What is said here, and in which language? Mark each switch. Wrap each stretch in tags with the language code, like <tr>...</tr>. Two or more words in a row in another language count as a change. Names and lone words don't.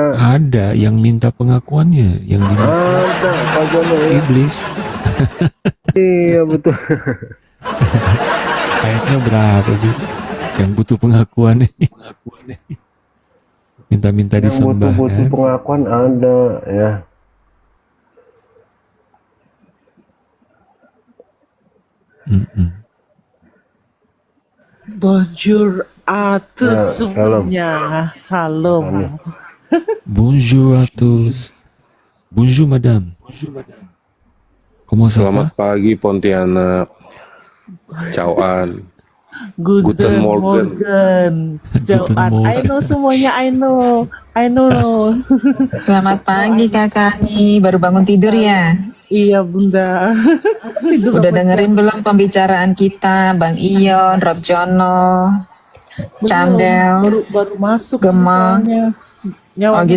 <id>Ada yang minta pengakuannya, yang diminta Ada, Pak Jono ya. iblis. Iya betul. Kayaknya berapa sih yang butuh pengakuan ini? Minta-minta Yang disembah butuh-butuh kan? pengakuan ada ya.</id> <fr>Bonjour à tous</fr> <id>Ya, salam. semuanya. Salam.</id> <fr>Bonjour à tous. Bonjour madame. Comment ça va?</fr> <id>Selamat pagi Pontianak,</id> <de>Cauan. Guten Guten Morgen. Morgen. Jauhan. Morgen.</de> <en>I know semuanya. I know.</en> <id>Selamat pagi kakak nih, baru bangun tidur ya? Iya bunda. Udah dengerin belum pembicaraan kita, Bang Ion, Rob Jono, Candel? Baru masuk. Gemma. soalnya. Oh gitu</id>